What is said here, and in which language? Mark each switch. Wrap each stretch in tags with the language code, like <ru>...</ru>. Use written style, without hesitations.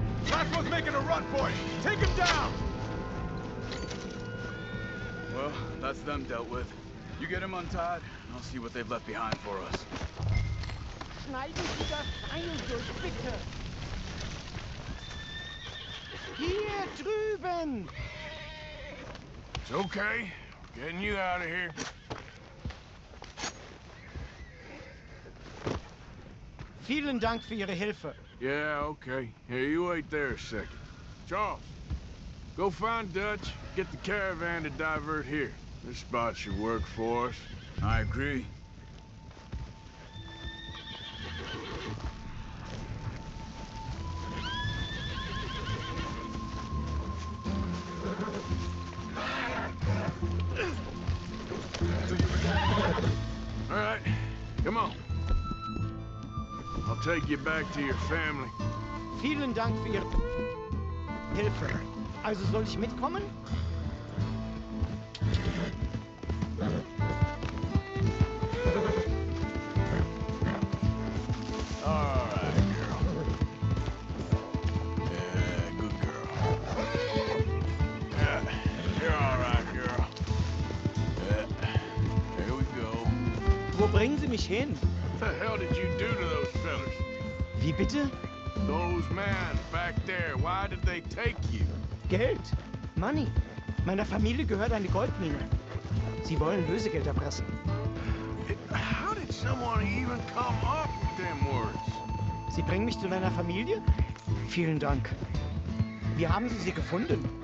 <en>Last one's making a run for it. Take him down! Well, that's them dealt with. You get him untied, and I'll see what they've left behind for us.</en> <de>Schneiden Sie das Seil durch, bitte! Hier drüben!</de> <en>It's okay. Getting you out of here.</en> <de>Vielen Dank für Ihre Hilfe.</de> <en>Yeah, okay. Here, you wait there a second. Charles, go find Dutch, get the caravan to divert here. This spot should work for us. I agree. All right, come on. I'll take you back to your family.</en> <de>Vielen Dank für Ihre Hilfe. Also soll ich mitkommen?</de> <en>All right, girl. Yeah, good girl. Yeah, you're all right, girl. Yeah, here we go.</en> <de>Wo bringen Sie mich hin?</de> <en>What the hell did you do to those fellas?</en> <de>Wie bitte?</de> <en>Those men back there, why did they take you?</en> <de>Geld. Money. Meiner Familie gehört eine Goldmine. Sie wollen Lösegeld erpressen.</de> <en>How did someone even come up with them words?</en> <de>Sie bringen mich zu deiner Familie? Vielen Dank. Wie haben Sie sie gefunden?</de>